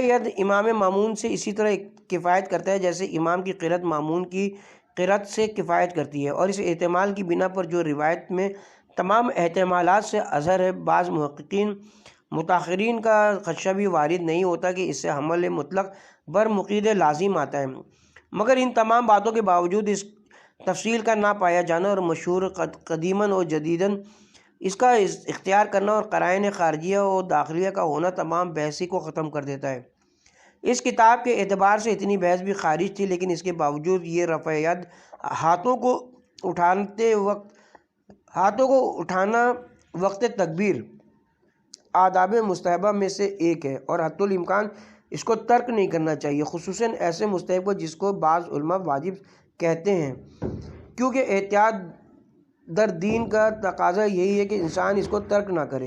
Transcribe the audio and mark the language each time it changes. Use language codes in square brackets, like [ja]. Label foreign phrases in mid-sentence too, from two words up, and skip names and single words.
[ur] ید امام مامون سے اسی طرح کفایت کرتا ہے جیسے امام کی قرأت مامون کی قرأت سے کفایت کرتی ہے، اور اس احتمال کی بنا پر جو روایت میں تمام احتمالات سے اظہر ہے، بعض متاخرین کا خدشہ بھی وارد نہیں ہوتا کہ اس سے حمل مطلق بر مقید لازم آتا ہے، مگر ان تمام باتوں کے باوجود اس تفصیل کا نہ پایا جانا اور مشہور قدیماً و جدیداً اس کا اختیار کرنا اور قرائن خارجیہ و داخلیہ کا ہونا تمام بحثی کو ختم کر دیتا ہے۔ اس کتاب کے اعتبار سے اتنی بحث بھی خارج تھی، لیکن اس کے باوجود یہ رفع ید ہاتھوں کو اٹھانا وقت تکبیر آداب مستحبہ میں سے ایک ہے، اور حتی الامکان اس کو ترک نہیں کرنا چاہیے، خصوصاً ایسے مستحب کو جس کو بعض علماء واجب کہتے ہیں، کیونکہ در دین کا تقاضا یہی ہے کہ انسان اس کو ترک نہ کرے۔